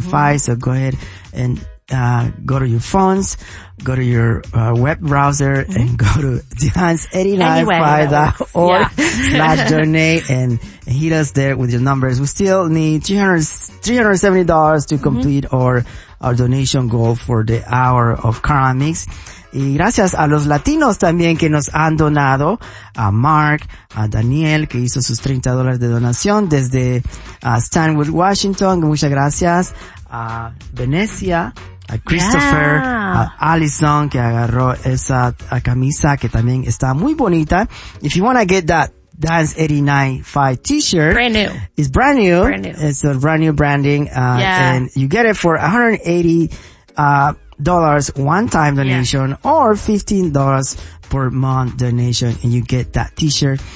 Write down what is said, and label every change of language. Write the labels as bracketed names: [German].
[English] Mm-hmm. So go ahead and, go to your phones, go to your, web browser and go to dance89.5.org slash donate and hit us there with your numbers. We still need $370 to complete our donation goal for the hour of Carla Mix. [Spanish] Y gracias a los latinos también que nos han donado, a Mark, a Daniel, que hizo sus $30 de donación desde, Stanwood, Washington. Muchas gracias. A Venecia, a Christopher, a Allison, que agarró esa camisa que también está muy bonita. [English] If you want to get that Dance 89.5 t-shirt. Brand new. It's brand new. Brand new. It's a brand new branding. And you get it for $180 one time donation or $15 per month donation and you get that t-shirt.